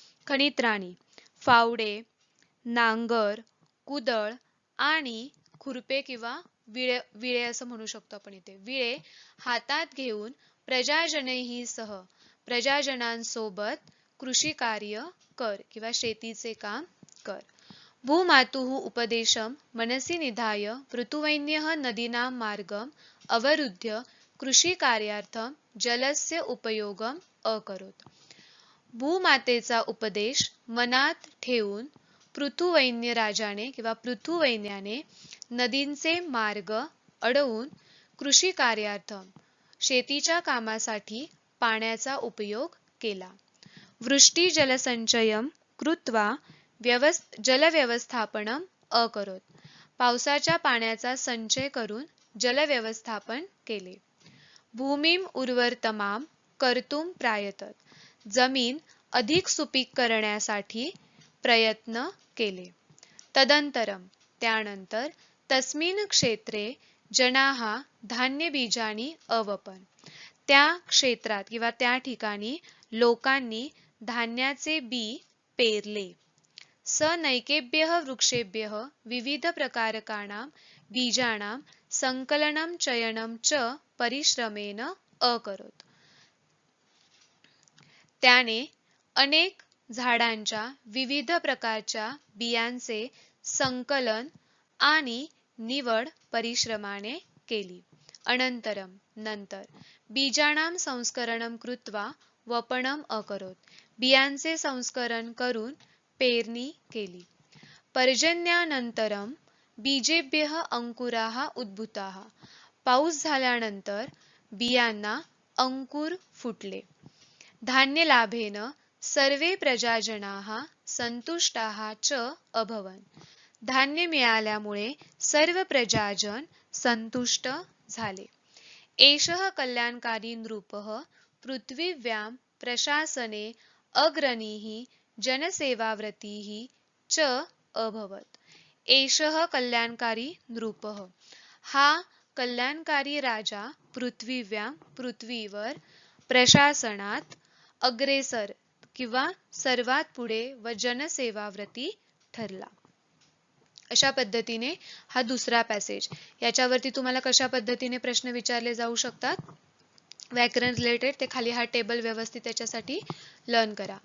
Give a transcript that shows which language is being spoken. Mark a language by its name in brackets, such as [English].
[Marathi] खनित्राणी फावडे, नांगर, कुदळ आणि खुरपे किंवा विळे असं म्हणू शकतो आपण इथे. विळे हातात घेऊन [Sanskrit] प्रजाजनैः सह [Marathi] प्रजाजनांसोबत कृषी कार्य कर किंवा शेतीचे काम कर. [Sanskrit] भूमातुः उपदेशं मनसि निधाय पृथुवैन्यः नदीनां मार्गम् अवरुद्ध्य कृषिकार्यार्थं जलस्य उपयोगम अकरोत. [Marathi] भूमातेचा उपदेश मनात ठेवून पृथुवैन्य राजाने किंवा पृथुवैन्याने नदींचे मार्ग अडवून कृषी कार्यार्थ शेतीच्या कामासाठी पाण्याचा उपयोग केला. [Sanskrit] वृष्टी जलसंचयम कृत्वा जलव्यवस्थापनम अकरोत. [Marathi] पावसाच्या पाण्याचा संचय करून जलव्यवस्थापन केले. [Sanskrit] भूमीम उर्वरतमाम कर्तुम प्रायतत. [Marathi] जमीन अधिक सुपीक करण्यासाठी प्रयत्न केले. [Sanskrit] तदंतरम त्यानंतर तस्मिन क्षेत्रे जनाः धान्य बीजानी अवपन. [Marathi] त्या क्षेत्रात किंवा त्या ठिकाणी लोकांनी धान्याचे बी पेरले. [Sanskrit] स नैकेभ्यः वृक्षेभ्यः विविध प्रकारकाणां बीजानां संकलनं चयनं च परिश्रमेण अकरोत. [Marathi] त्याने अनेक झाडांच्या विविध प्रकारच्या बियांचे संकलन आणि निवड परिश्रमाने केली. [Sanskrit] अनंतरम नंतर बीजानां संस्करणं कृत्वा वपनम अकरोत. [Marathi] बियांचे संस्करण करून पेरणी केली. [Sanskrit] पर्जन्यानंतरम बीजेभ्यः अंकुराः उद्भूताः. [Marathi] पाऊस झाल्यानंतर बियांना अंकुर फुटले. [Sanskrit] धान्य लाभेन सर्वे प्रजाजनाः संतुष्टाः च अभवन्. [Marathi] धान्य मिळाल्यामुळे सर्व प्रजाजन संतुष्ट झाले. [Sanskrit] एषः कल्याणकारी नृपः पृथ्वीव्यां प्रशासने अग्रणीः जनसेवाव्रतीः च अभवत्. एषः कल्याणकारी नृपः. [Marathi] हा कल्याणकारी राजा पृथ्वीव्यां पृथ्वीवर प्रशासनात अग्रेसर किंवा सर्वात पुढे व जनसेवाव्रती ठरला. अशा पद्धतीने हा दुसरा पॅसेज. याच्यावरती तुम्हाला कशा पद्धतीने प्रश्न विचारले जाऊ शकतात व्याकरण रिलेटेड ते खाली हा टेबल व्यवस्थित त्याच्यासाठी लर्न करा.